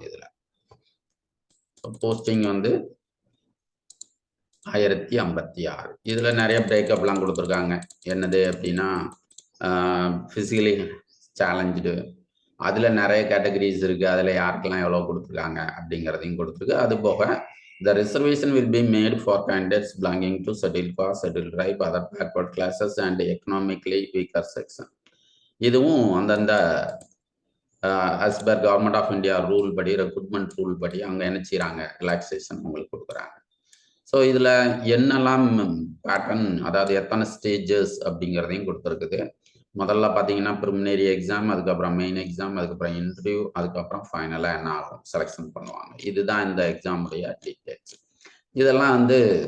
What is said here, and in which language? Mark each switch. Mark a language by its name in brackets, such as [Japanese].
[Tamil] இதில் போஸ்டிங் வந்து 1056. இதில் நிறைய பிரேக்கப்லாம் கொடுத்துருக்காங்க. என்னது அப்படின்னா ஃபிசிக்கலி சேலஞ்சு, அதில் நிறைய கேட்டகரிஸ் இருக்குது. அதில் யாருக்கெல்லாம் எவ்வளோ கொடுத்துருக்காங்க அப்படிங்கிறதையும் கொடுத்துருக்கு. அது போக [English] the reservation will be made for candidates belonging to scheduled caste, scheduled tribe, other backward classes and economically weaker section. [Tamil] இதுவும் அந்தந்த as per government of India rule படி, ரெக்ரூட்மெண்ட் ரூல் படி அங்கே என்ன செய்கிறாங்க, ரிலாக்ஸேஷன் உங்களுக்கு கொடுக்குறாங்க. ஸோ இதில் என்னெல்லாம் பேட்டர்ன், அதாவது எத்தனை ஸ்டேஜஸ் அப்படிங்கிறதையும் கொடுத்துருக்குது. முதல்ல பார்த்தீங்கன்னா ப்ரிலிமினரி எக்ஸாம், அதுக்கப்புறம் மெயின் எக்ஸாம், அதுக்கப்புறம் இன்டர்வியூ, அதுக்கப்புறம் ஃபைனலாக என்ன ஆகும், செலெக்ஷன் பண்ணுவாங்க. இதுதான் இந்த எக்ஸாமுடைய டீட்டெயில்ஸ். இதெல்லாம் வந்து